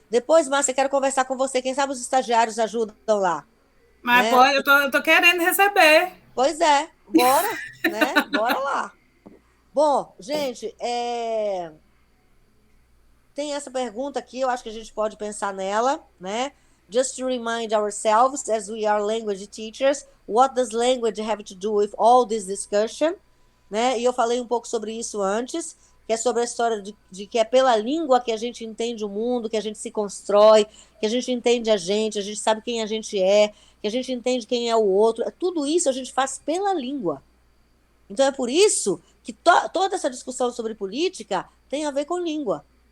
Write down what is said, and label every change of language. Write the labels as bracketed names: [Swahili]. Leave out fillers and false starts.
[Portuguese] Depois, Márcia, quero conversar com você. Quem sabe os estagiários ajudam lá. Mas né? eu tô querendo receber. Pois é. Bora, né? Bora lá. Bom, gente, tem essa pergunta aqui, eu acho que a gente pode pensar nela, né? [English] Just to remind ourselves, as we are language teachers, what does language have to do with all this discussion? [Portuguese] Né? E eu falei um pouco sobre isso antes, que é sobre a história de que é pela língua que a gente entende o mundo, que a gente se constrói, que a gente entende a gente sabe quem a gente é, que a gente entende quem é o outro. Tudo isso a gente faz pela língua. Então é por isso que toda essa discussão sobre política tem a ver com língua.